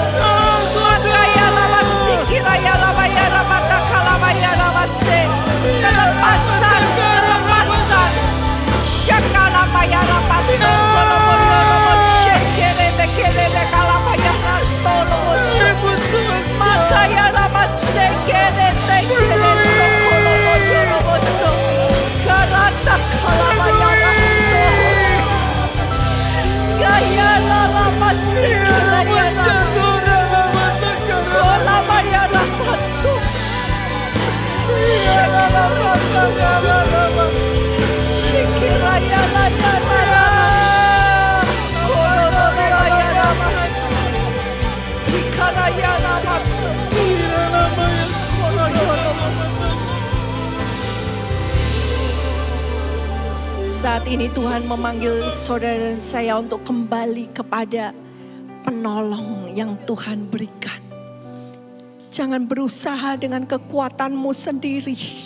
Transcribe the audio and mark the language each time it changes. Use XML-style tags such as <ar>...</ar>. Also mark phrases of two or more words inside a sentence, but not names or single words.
<id>Makaya lamasikira labaya ramata kalabaya ramase. Kelepasan, kelepasan. Shakala baya rapatokolo moyoro moshekere bekere bekalabaya ratolo moso. Makaya lamasekere tekere tokolo moyoro moso. Karata kalabaya rato. Gaya lamasikira ya rato. Kolabaya rato. Shikira ya la ya la ya. Kolobaya rato. Ikara ya rato. Saat ini Tuhan memanggil saudara dan saya untuk kembali kepada penolong yang Tuhan berikan. Jangan berusaha dengan kekuatanmu sendiri.</id>